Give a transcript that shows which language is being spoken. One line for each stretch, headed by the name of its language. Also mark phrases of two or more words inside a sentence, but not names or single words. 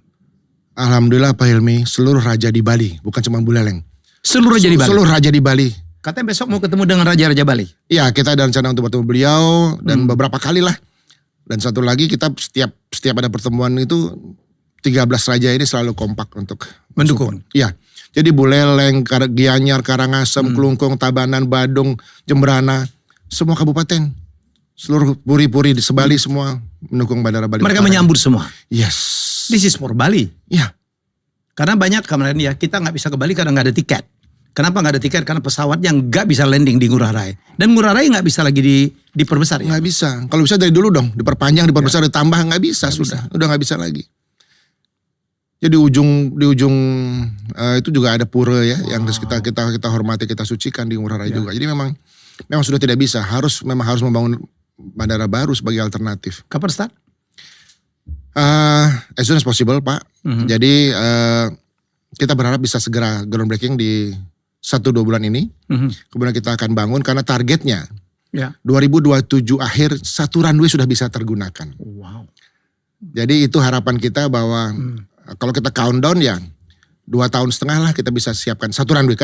Indonesian: Alhamdulillah Pak Helmi, seluruh raja di Bali, bukan cuma Buleleng. Seluruh raja di Bali. Katanya besok mau ketemu dengan raja-raja Bali. Iya, kita ada rencana untuk bertemu beliau dan beberapa kali lah. Dan satu lagi kita setiap ada pertemuan itu 13 raja ini selalu kompak untuk mendukung. Iya. Jadi Buleleng, Gianyar, Karangasem, Kelungkung, Tabanan, Badung, Jemberana, semua kabupaten, seluruh puri-puri di Sebali semua mendukung Bandara Bali. Mereka menyambut semua.
English: Yes. This is for Bali.
Indonesian: Iya. Karena banyak kemarin ya kita nggak bisa ke Bali karena nggak ada tiket. Kenapa nggak ada tiket? Karena pesawatnya nggak bisa landing di Ngurah Rai. Dan Ngurah Rai nggak bisa lagi diperbesar ya? Nggak bisa. Kalau bisa dari dulu dong, diperpanjang, diperbesar, ditambah nggak bisa sudah. Udah nggak bisa lagi. Jadi di ujung itu juga ada pura ya yang harus kita hormati, kita sucikan di Ngurah Rai juga. Jadi memang sudah tidak bisa. Memang harus membangun bandara baru sebagai alternatif. Kapan start?
English: As soon as possible Pak.
Indonesian: Jadi kita berharap bisa segera groundbreaking di 1-2 bulan ini. Kemudian kita akan bangun karena targetnya 2027 akhir 1 runway sudah bisa tergunakan. Wow. Jadi itu harapan kita bahwa kalau kita countdown ya 2,5 tahun lah kita bisa siapkan 1 runway.